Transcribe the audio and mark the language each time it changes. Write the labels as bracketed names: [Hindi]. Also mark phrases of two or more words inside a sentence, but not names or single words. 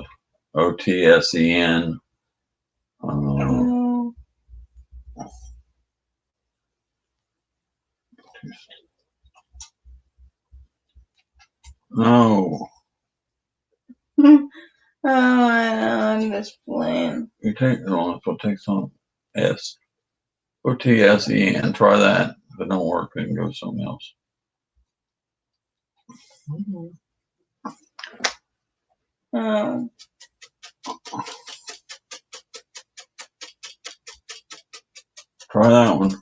[English] O-T-S-E-N. No. I'm just playing. You take it on, so take some S. O-T-S-E-N. Try that. If it don't work, then go something else. Oh. Try that one.